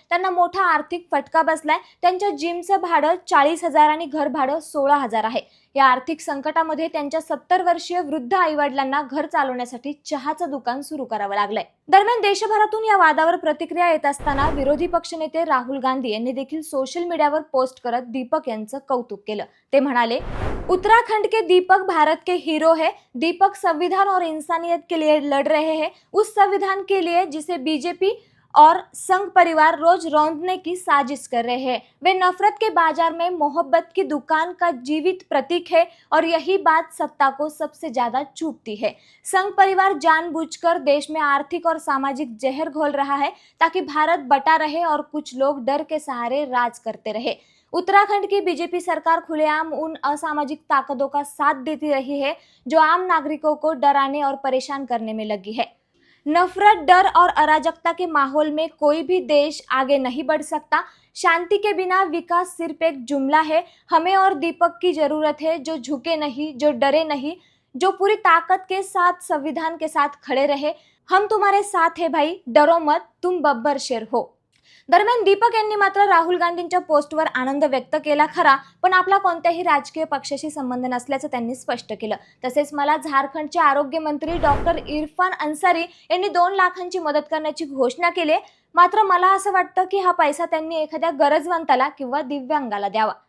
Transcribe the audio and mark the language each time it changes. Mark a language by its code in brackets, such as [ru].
[mr] त्यांना मोठा आर्थिक फटका बसलाय. त्यांच्या जिमचं भाडं 40,000 आणि घर भाडं 16,000 आहे. या आर्थिक संकटामध्ये त्यांच्या 70 वर्षीय वृद्ध आईवडिलांना घर चालवण्यासाठी चहाचं दुकान सुरू करावं लागलंय. दरम्यान देशभरातून या वादावर प्रतिक्रिया येत असताना विरोधी पक्षनेते राहुल गांधी यांनी देखील सोशल मीडियावर पोस्ट करत दीपक यांचं कौतुक केलं. ते म्हणाले, [hi] उत्तराखंड के दीपक भारत के हीरो है. दीपक संविधान और इंसानियत के लिए लड़ रहे हैं. उस संविधान के लिए जिसे बीजेपी और संघ परिवार रोज रौंदने की साजिश कर रहे हैं. वे नफरत के बाजार में मोहब्बत की दुकान का जीवित प्रतीक है और यही बात सत्ता को सबसे ज्यादा चूभती है. संघ परिवार जानबूझकर देश में आर्थिक और सामाजिक जहर घोल रहा है ताकि भारत बटा रहे और कुछ लोग डर के सहारे राज करते रहे. उत्तराखंड की बीजेपी सरकार खुलेआम उन असामाजिक ताकतों का साथ देती रही है जो आम नागरिकों को डराने और परेशान करने में लगी है. नफरत, डर और अराजकता के माहौल में कोई भी देश आगे नहीं बढ़ सकता. शांति के बिना विकास सिर्फ एक जुमला है. हमें और दीपक की जरूरत है जो झुके नहीं, जो डरे नहीं, जो पूरी ताकत के साथ संविधान के साथ खड़े रहे. हम तुम्हारे साथ है भाई, डरो मत, तुम बब्बर शेर हो. [mr] दरम्यान दीपक यांनी मात्र राहुल गांधींच्या पोस्टवर आनंद व्यक्त केला खरा, पण आपला कोणत्याही राजकीय पक्षाशी संबंध नसल्याचं त्यांनी स्पष्ट केलं. तसेच मला झारखंडचे आरोग्य मंत्री डॉक्टर इरफान अन्सारी यांनी 2 लाखांची मदत करण्याची घोषणा केली. मात्र मला असं वाटतं की हा पैसा त्यांनी एखाद्या गरजवंताला किंवा दिव्यांगाला द्यावा.